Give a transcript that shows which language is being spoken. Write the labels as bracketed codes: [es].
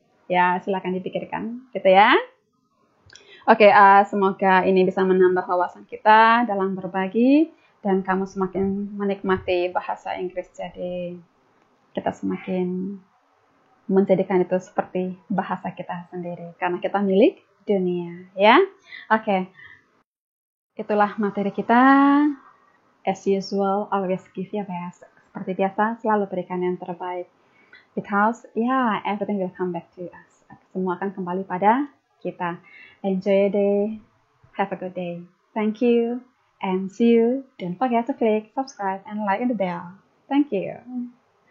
[id] Ya, silakan dipikirkan, gitu ya. Oke, semoga ini bisa menambah wawasan kita dalam berbagi dan kamu semakin menikmati bahasa Inggris. Jadi kita semakin menjadikan itu seperti bahasa kita sendiri karena kita milik dunia, ya. Oke. Itulah materi kita. [en] As usual, always give your best. [id] Seperti biasa, selalu berikan yang terbaik. [en] Because, everything will come back to us. [id] Semua akan kembali pada kita. [en] Enjoy your day. Have a good day. Thank you and see you. Don't forget to click subscribe and like the bell. Thank you.